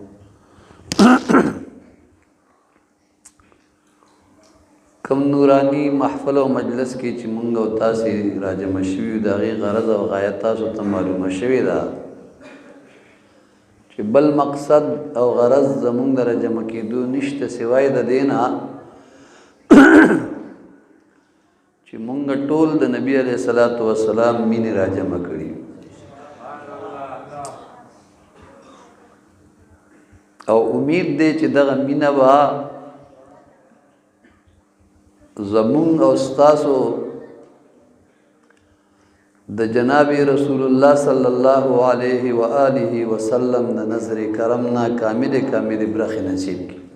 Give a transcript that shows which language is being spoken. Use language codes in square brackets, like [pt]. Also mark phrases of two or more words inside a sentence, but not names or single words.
[ps] کوم نوراني محفل او مجلس کې چې مونږ او تاسو راجمع شوي دغه غرض او غایت تاسو ته معلوم شوي دا چې بل مقصد او غرض زمونږ د راجمع کېدو نشته سوای د دې نه چې مونږ ټول د نبی علیه الصلاۃ والسلام مینې راجمع کړي او امید دی چې دغه مینه به زمونږ او ستاسو د جناب رسول الله صلی الله علیه و آله وسلم د نظر کرم نه کامل برخه نصیب کی